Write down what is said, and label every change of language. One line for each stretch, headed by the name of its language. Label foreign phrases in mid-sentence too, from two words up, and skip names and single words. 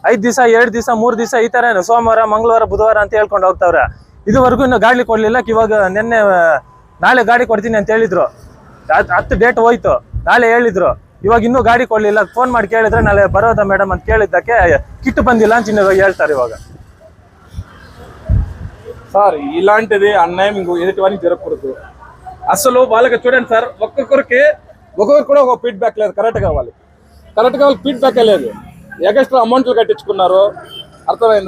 Kannada: 5 ದಿವಸ 2 ದಿವಸ 3 ದಿವಸ ಈ ತರ ಸೋಮವಾರ ಮಂಗಳವಾರ ಬುಧವಾರ ಅಂತ ಹೇಳ್ಕೊಂಡು ಹೋಗ್ತಾವ್ರೆ. ಇದುವರೆಗೂ ಇನ್ನು ಗಾಡಿ ಕೊಡ್ಲಿಲ್ಲ. ಇವಾಗ ನಿನ್ನೆ ನಾಳೆ ಗಾಡಿ ಕೊಡ್ತೀನಿ ಅಂತ ಹೇಳಿದ್ರು. 10 ಡೇಟ್ ಹೋಯ್ತು, ನಾಳೆ ಹೇಳಿದ್ರು. ಇವಾಗ ಇನ್ನೂ ಗಾಡಿ ಕೊಡ್ಲಿಲ್ಲ. ಫೋನ್ ಮಾಡಿ ಕೇಳಿದ್ರೆ ನಾಳೆ ಬರೋದಾ ಮೇಡಮ್ ಅಂತ ಕೇಳಿದ್ದಕ್ಕೆ ಕಿಟ್ ಬಂದಿಲ್ಲ ಅಂತ ಇನ್ನು ಹೇಳ್ತಾರೆ ఇవాళ.
Telugu: సార్ ఇలాంటిది అన్యాయం ఎదుటివానికి జరగకూడదు. అసలు వాళ్ళకి చూడండి సార్, ఒక్కొక్కరికి కూడా ఒక ఫీడ్బ్యాక్ లేదు. కరెక్ట్గా వాళ్ళకి ఫీడ్బ్యాక్ లేదు.
English: extra amountలు
Telugu: కట్టించుకున్నారు, అర్థమైందా?